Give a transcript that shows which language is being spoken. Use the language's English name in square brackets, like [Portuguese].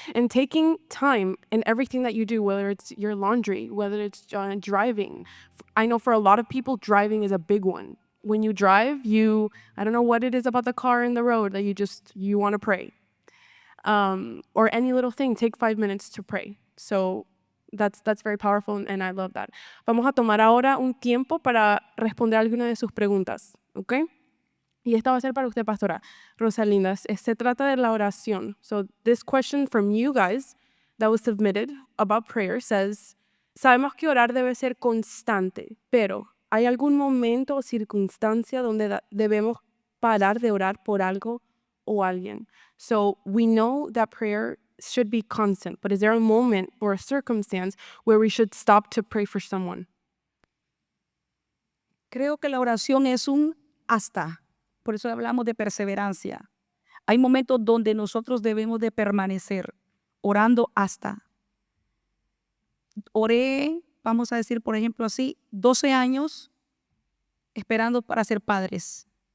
[English] And taking time in everything that you do, whether it's your laundry, whether it's driving. I know for a lot of people, driving is a big one. when you drive, I don't know what it is about the car and the road that you want to pray. Or any little thing, take 5 minutes to pray. So that's very powerful and I love that. [Spanish] Vamos a tomar ahora un tiempo para responder alguna de sus preguntas, ¿ok? Y esta va a ser para usted, pastora Rosalinda. Se trata de la oración. [English] So this question from you guys that was submitted about prayer says, [Spanish] sabemos que orar debe ser constante, pero ¿hay algún momento o circunstancia donde debemos parar de orar por algo o alguien? [English] So we know that prayer should be constant, but is there a moment or a circumstance where we should stop to pray for someone? [Spanish] Creo que la oración es un hasta. Por eso hablamos de perseverancia. Hay momentos donde nosotros debemos de permanecer orando hasta. Oré, vamos a decir, por ejemplo así, 12 años esperando para ser padres.